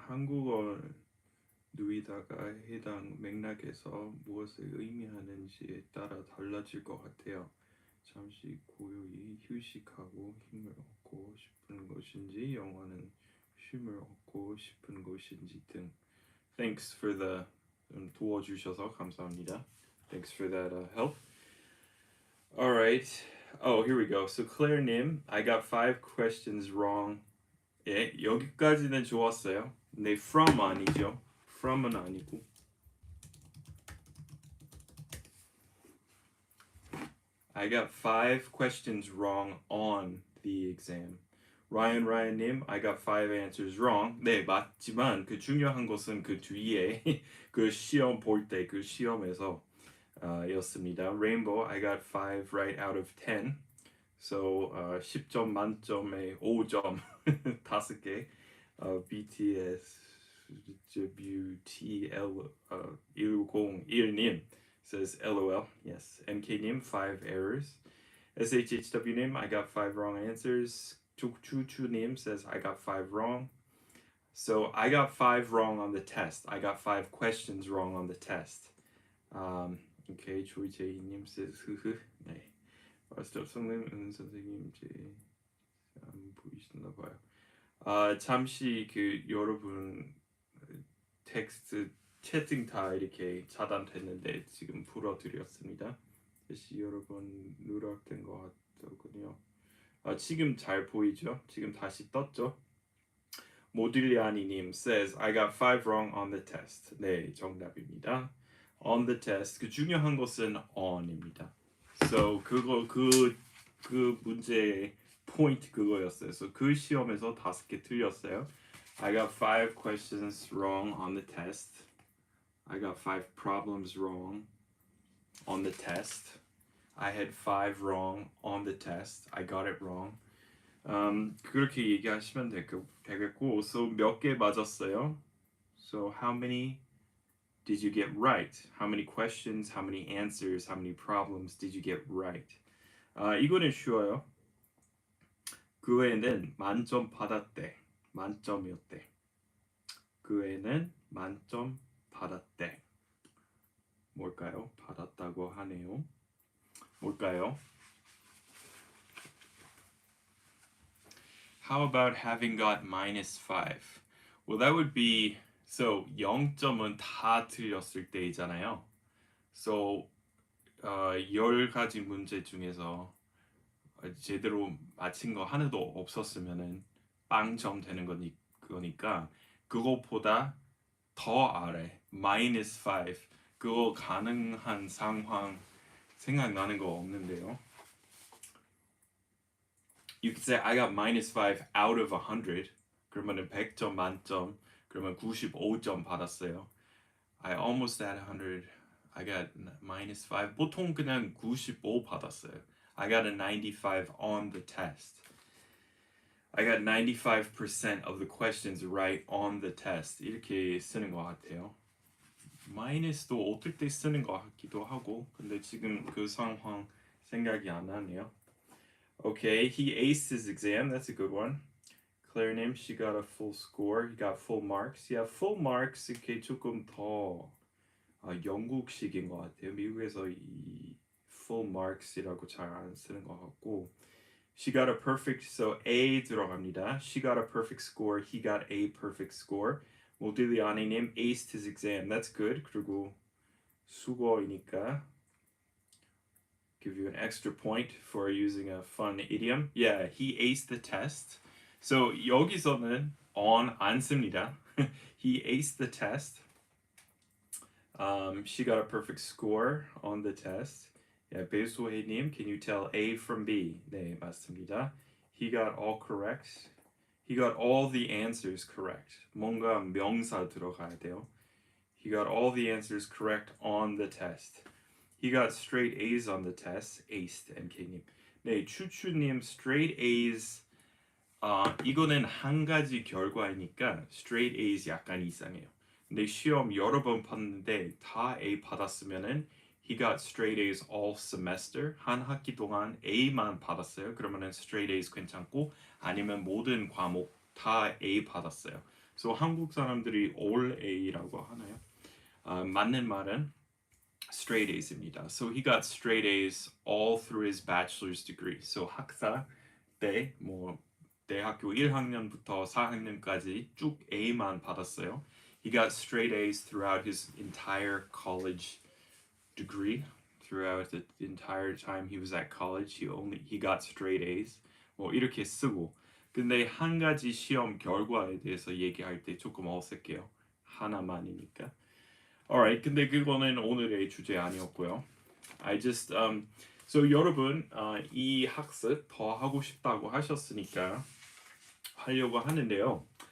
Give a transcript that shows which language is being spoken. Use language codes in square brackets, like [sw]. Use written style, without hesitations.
[ko] 한국어 누이다가 해당 맥락에서 무엇을 의미하는지에 따라 달라질 것 같아요. 잠시 고요히 휴식하고 힘을 얻고 싶은 것인지 영어는 쉼을 얻고 싶은 것인지 등. [en] Thanks for the [ko] 도와주셔서 감사합니다. [en] Thanks for that help. All right. Oh, here we go. So Claire-님, I got 5 questions wrong. [ko] 예, 여기까지는 좋았어요. 네, from 아니죠. from은 아니고. [en] I got 5 questions wrong on the exam. Ryan님, I got 5 answers wrong. [ko] 네, 맞지만 그 중요한 것은 그 뒤에 그 시험 볼 때 그 시험에서 였습니다. [en] Rainbow, I got 5 right out of 10. So [ko] 10점 만점에 5점 5개. [en] BTS WTL 101님 says LOL. Yes. MK님 5 errors. SHHW님, I got 5 wrong answers. Chuchuchu님 says I got 5 wrong. So I got 5 wrong on the test. I got 5 questions wrong on the test. [ko] Okay, 조이제이님 says 흐흐. 네. 스톱성님 선생님 안 보이시나 봐요. 잠시 그 여러분 텍스트 채팅 다 이렇게 차단됐는데 지금 풀어드렸습니다. 다시 여러분 누락된 것 같더군요. 지금 잘 보이죠? 지금 다시 떴죠? [en] 모딜리아니님 says I got 5 wrong on the test. [ko] 네, 정답입니다. [en] On the test. [ko] 그 중요한 것은 on입니다. So 그거 그 문제의 포인트 그거였어요. So 그 시험에서 5개 틀렸어요. [en] I got 5 questions wrong on the test. I got 5 problems wrong on the test. I had 5 wrong on the test. I got it wrong. [ko] 그렇게 얘기하시면 되겠고, so 몇 개 맞았어요? [en] So how many did you get right? How many questions, how many answers, how many problems did you get right? [ko] 이거는 쉬워요. 그 외에는 만점 받았대. 만점이었대. 그 외에는 만점 받았대. 뭘까요? 받았다고 하네요. 뭘까요? [en] How about having got -5? Well, that would be so [ko] 0점은 다 틀렸을 때이잖아요. So 10가지 문제 중에서 제대로 맞힌 거 하나도 없었으면은 빵점 되는 거니까 그거보다 더 아래 -5 그거 가능한 상황 생각나는 거 없는데요. [en] You could say I got -5 out of 100. [ko] 그러면은 100점 만점. 그러면 95점 받았어요. [en] I almost had 100. I got -5. [ko] 보통 그냥 95 받았어요. [en] I got a 95 on the test. I got 95% of the questions right on the test. [ko] 이렇게 쓰는 것 같아요. 마이너스도 어떨 때 쓰는 것 같기도 하고, 근데 지금 그 상황 생각이 안 나네요. [en] Okay, he aced his exam. That's a good one. Claire name, she got a full score. He got full marks. [ko] Yeah, full marks 이렇게 조금 더 영국식인 것 같아요. 미국에서 이 full marks이라고 잘 안 쓰는 것 같고. [en] She got a perfect, so [ko] A 들어갑니다. [en] She got a perfect score. He got a perfect score. 모딜리아니님 aced his exam. That's good. [ko] 그리고 수고이니까 [en] give you an extra point for using a fun idiom. Yeah, he aced the test. [ko] So 여기서는 on 안 씁니다. [en] He aced the test. She got a perfect score on the test. Yeah, 배소혜님, can you tell A from B? [ko] 네, 맞습니다. [en] He got all correct. He got all the answers correct. [ko] 뭔가 명사 들어가야 돼요. [en] He got all the answers correct on the test. He got straight A's on the test. Aced, MK님. [ko] 네, 추추님 straight A's. 이거는 한 가지 결과이니까 straight A's 약간 이상해요. 근데 시험 여러 번 봤는데 다 A 받았으면은 [en] he got straight A's all semester. [ko] 한 학기 동안 A만 받았어요. 그러면은 straight A's 괜찮고 아니면 모든 과목 다 A 받았어요. So 한국 사람들이 all A라고 하나요? 맞는 말은 straight A's입니다. [en] So he got straight A's all through his bachelor's degree. [ko] So 학사 때 대학교 1학년부터 4학년까지 쭉 A만 받았어요. [en] He got straight A's throughout his entire college degree, throughout the entire time he was at college. He got straight A's. [ko] 뭐 이렇게 쓰고. 근데 한 가지 시험 결과에 대해서 얘기할 때 조금 어색해요. 하나만이니까. Alright, 근데 그거는 오늘의 주제 아니었고요. So 여러분 이 학습 더 하고 싶다고 하셨으니까 하려고 하는데요.